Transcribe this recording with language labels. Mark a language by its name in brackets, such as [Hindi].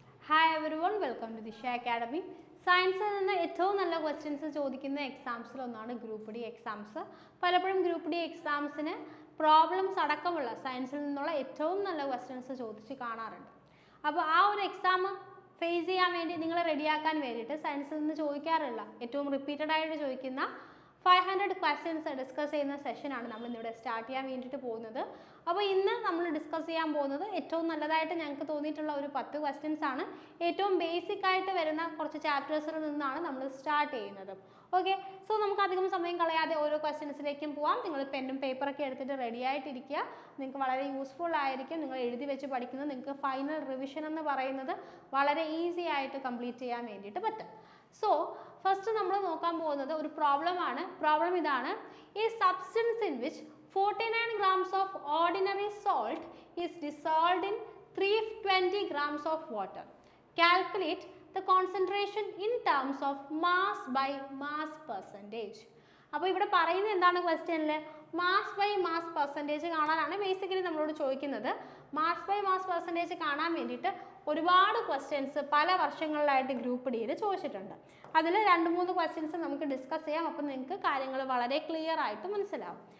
[English] Hi everyone, welcome to Disha Academy. [Malayalam] സയൻസിൽ നിന്ന് ഏറ്റവും നല്ല ക്വസ്റ്റ്യൻസ് ചോദിക്കുന്ന എക്സാംസിൽ ഒന്നാണ് ഗ്രൂപ്പ് ഡി എക്സാംസ്. പലപ്പോഴും ഗ്രൂപ്പ് ഡി എക്സാംസിന് പ്രോബ്ലംസ് അടക്കമുള്ള സയൻസിൽ നിന്നുള്ള ഏറ്റവും നല്ല ക്വസ്റ്റ്യൻസ് ചോദിച്ച് കാണാറുണ്ട്. അപ്പോൾ ആ ഒരു എക്സാം ഫേസ് ചെയ്യാൻ വേണ്ടി നിങ്ങളെ റെഡിയാക്കാൻ വേണ്ടിയിട്ട് സയൻസിൽ നിന്ന് ചോദിക്കാറില്ല, ഏറ്റവും റിപ്പീറ്റഡ് ആയിട്ട് ചോദിക്കുന്ന 500 ക്വസ്റ്റ്യൻസ് ഡിസ്കസ് ചെയ്യുന്ന സെഷനാണ് നമ്മൾ ഇന്നിവിടെ സ്റ്റാർട്ട് ചെയ്യാൻ വേണ്ടിയിട്ട് പോകുന്നത്. അപ്പോൾ ഇന്ന് നമ്മൾ ഡിസ്കസ് ചെയ്യാൻ പോകുന്നത് ഏറ്റവും നല്ലതായിട്ട് ഞങ്ങൾക്ക് തോന്നിയിട്ടുള്ള ഒരു 10 ക്വസ്റ്റ്യൻസ് ആണ്. ഏറ്റവും ബേസിക് ആയിട്ട് വരുന്ന കുറച്ച് ചാപ്റ്റേഴ്സിൽ നിന്നാണ് നമ്മൾ സ്റ്റാർട്ട് ചെയ്യുന്നത്. ഓക്കെ, സോ നമുക്ക് അധികം സമയം കളയാതെ ഓരോ ക്വസ്റ്റ്യൻസിലേക്കും പോവാം. നിങ്ങൾ പെന്നും പേപ്പറൊക്കെ എടുത്തിട്ട് റെഡി ആയിട്ടിരിക്കുക. നിങ്ങൾക്ക് വളരെ യൂസ്ഫുൾ ആയിരിക്കും. നിങ്ങൾ എഴുതി വെച്ച് പഠിക്കുന്നത് നിങ്ങൾക്ക് ഫൈനൽ റിവിഷൻ എന്ന് പറയുന്നത് വളരെ ഈസി ആയിട്ട് കംപ്ലീറ്റ് ചെയ്യാൻ വേണ്ടിയിട്ട് പറ്റും. സോ ഫസ്റ്റ് നമ്മൾ നോക്കാൻ പോകുന്നത് ഒരു പ്രോബ്ലം ആണ്. [English] Problem ഇതാണ്: ഈ substance in which 49 grams of ordinary salt is dissolved in 320 grams of water. Calculate the concentration in terms of mass by mass percentage. [Malayalam] അപ്പോൾ ഇവിടെ പറയുന്നത് എന്താണ് ക്വസ്റ്റ്യനിൽ? മാസ് ബൈ മാസ് പെർസെൻറ്റേജ് കാണാനാണ് ബേസിക്കലി നമ്മളോട് ചോദിക്കുന്നത്. മാസ് ബൈ മാസ് പെർസെൻറ്റേജ് കാണാൻ വേണ്ടിയിട്ട് ഒരുപാട് ക്വസ്റ്റ്യൻസ് പല വർഷങ്ങളിലായിട്ട് ഗ്രൂപ്പ് ഡിയിൽ ചോദിച്ചിട്ടുണ്ട്. അതിൽ 2-3 ക്വസ്റ്റ്യൻസ് നമുക്ക് ഡിസ്കസ് ചെയ്യാം. അപ്പോൾ നിങ്ങൾക്ക് കാര്യങ്ങൾ വളരെ ക്ലിയർ ആയിട്ട് മനസ്സിലാവും.